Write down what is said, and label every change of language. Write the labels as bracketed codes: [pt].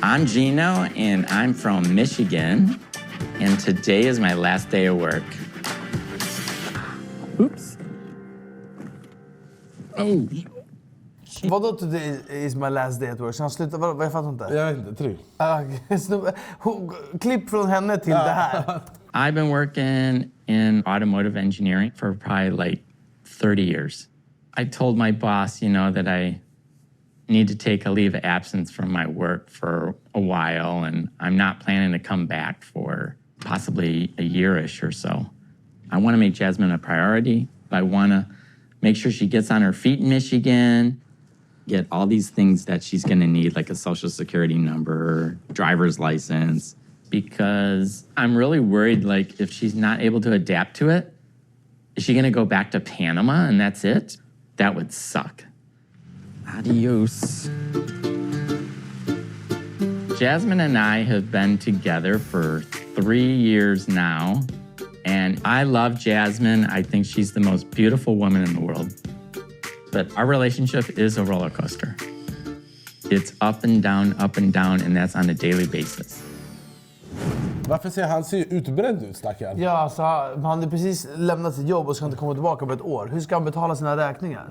[en] I'm Gino, and I'm from Michigan, and today is my last day of work. Oops. Oh. Vadå today is my last day at work? [sv] Så han slutar, vad jag fattar inte. Jag vet inte, Klipp från henne till det här. [en] I've been working in automotive engineering for probably like 30 years. I told my boss, that I need to take a leave of absence from my work for a while, and I'm not planning to come back for possibly a year-ish or so. I want to make Jasmine a priority. I want to make sure she gets on her feet in Michigan, get all these things that she's going to need, like a social security number, driver's license, because I'm really worried, like, if she's not able to adapt to it, is she going to go back to Panama and that's it? That would suck. [es] Adios. [en] Jasmine and I have been together for 3 years now, and I love Jasmine. I think she's the most beautiful woman in the world. But our relationship is a roller coaster. It's up and down, and that's on a daily basis. [sv] Varför ser han utbränd ut, stackaren? Ja, alltså, han hade precis lämnat sitt jobb och ska inte komma tillbaka på ett år. Hur ska han betala sina räkningar?